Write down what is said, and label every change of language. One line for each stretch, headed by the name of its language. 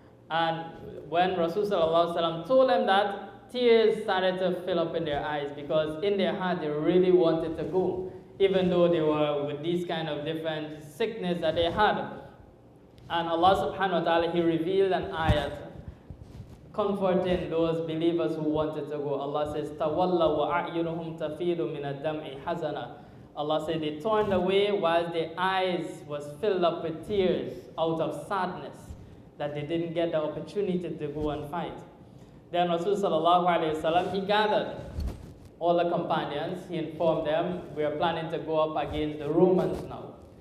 English: And when Rasulullah told them that, tears started to fill up in their eyes because in their heart they really wanted to go, even though they were with these kind of different sickness that they had. And Allah subhanahu wa ta'ala, He revealed an ayat comforting those believers who wanted to go. Allah says,
Arabic: تَوَلَّوْا وَأَعْيُنُهُمْ تَفِيدُ مِنَ الدَّمْعِ حَزَنًا.
English: Allah said they turned away while their eyes was filled up with tears out of sadness that they didn't get the opportunity to go and fight. Then Rasulullah he gathered all the companions, he informed them, we are planning to go up against the Romans now.